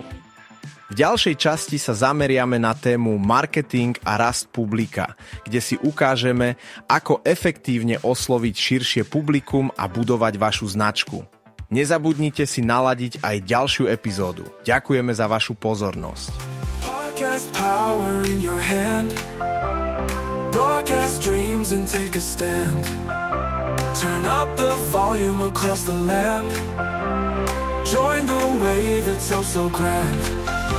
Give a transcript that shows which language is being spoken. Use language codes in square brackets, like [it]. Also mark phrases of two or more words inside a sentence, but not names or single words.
[sk] V ďalšej časti sa zameriame na tému marketing a rast publika, kde si ukážeme, ako efektívne osloviť širšie publikum a budovať vašu značku. Nezabudnite si naladiť aj ďalšiu epizódu. Ďakujeme za vašu pozornosť. [en] Podcast power in your hand. Broadcast dreams and take a stand. Turn up the volume across the land. Join the wave that's so grand.